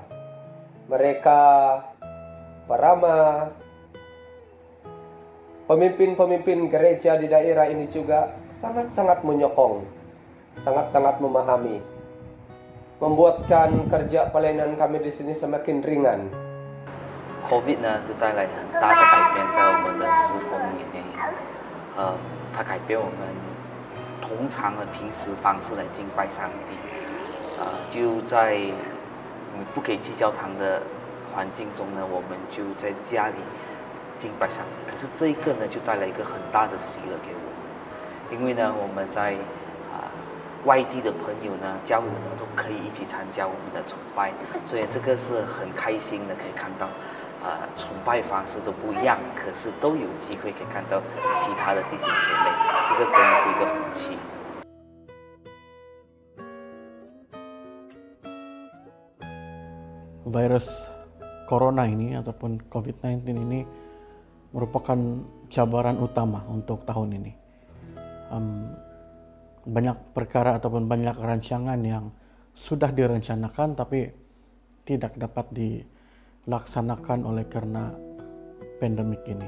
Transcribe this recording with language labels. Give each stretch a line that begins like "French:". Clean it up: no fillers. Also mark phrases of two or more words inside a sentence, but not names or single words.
Malay: Mereka beramah. Pemimpin-pemimpin gereja di daerah ini juga sangat-sangat menyokong, sangat-sangat memahami, membuatkan kerja pelayanan kami di sini semakin ringan.
Chinese: COVID 呢，就带来很大的改变在我们的侍奉里面。它改变我们通常的平时方式来敬拜上帝。就在不可以去教堂的环境中呢，我们就在家里敬拜上帝。可是这一个呢，就带来一个很大的喜乐给我们，因为呢，我们在外地的朋友呢、教友呢，都可以一起参加我们的崇拜，所以这个是很开心的，可以看到。崇拜方式都不一样，可是都有机会可以看到其他的弟兄姐妹，这个真的是一个福气。
Malay: Virus corona ini ataupun COVID-19 ini merupakan cabaran utama untuk tahun ini. Banyak perkara ataupun banyak rancangan yang sudah direncanakan tapi tidak dapat dilaksanakan oleh karena pandemik ini.